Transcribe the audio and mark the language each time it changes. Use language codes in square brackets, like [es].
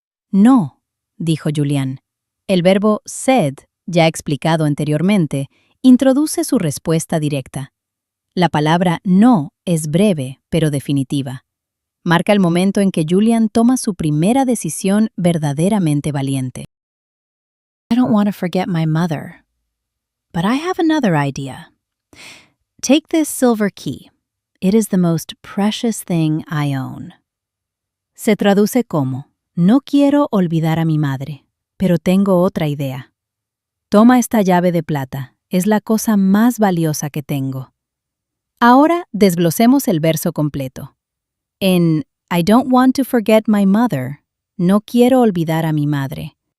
[es] No, dijo Julián. El verbo said, ya explicado anteriormente, introduce su respuesta directa. La palabra no es breve, pero definitiva. Marca el momento en que Julian toma su primera decisión verdaderamente valiente. [en] I don't want to forget my mother, but I have another idea. Take this silver key. It is the most precious thing I own. [es] Se traduce como, no quiero olvidar a mi madre, pero tengo otra idea. Toma esta llave de plata, es la cosa más valiosa que tengo. Ahora desglosemos el verso completo. En [en] I don't want to forget my mother, [es] no quiero olvidar a mi madre.